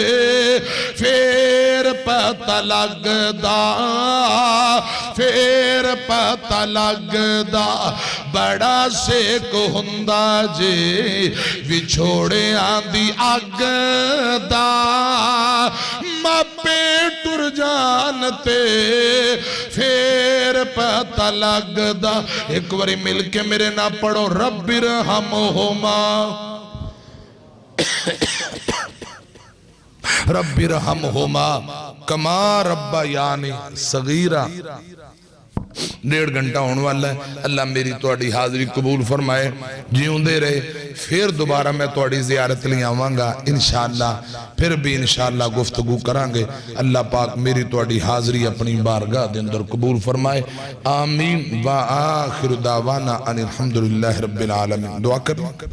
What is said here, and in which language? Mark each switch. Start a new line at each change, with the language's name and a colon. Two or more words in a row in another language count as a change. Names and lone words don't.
Punjabi: پھر پتا لگدا، پھر پتا لگدا بڑا سیک ہندا جے وچھوڑیاں دی اگ دا. ماپے ٹر جان تے پھر پتا لگدا. ایک باری مل کے میرے نا پڑھو
Arabic: رب ارحمهما، رب ارحمهما كما ربياني صغيرا.
Punjabi: 1.5 گھنٹہ ہونے والا ہے. اللہ میری تہاڈی حاضری قبول فرمائے، جیوندے رہے. پھر دوبارہ میں تہاڈی زیارت لئی آواں گا ان شاء اللہ، پھر بھی ان شاء اللہ گفتگو کراں گے. اللہ پاک میری تہاڈی حاضری اپنی بارگاہ دے اندر قبول فرمائے.
Arabic: آمين وآخر دعوانا أن الحمد لله رب العالمين.
Punjabi: دعا کر.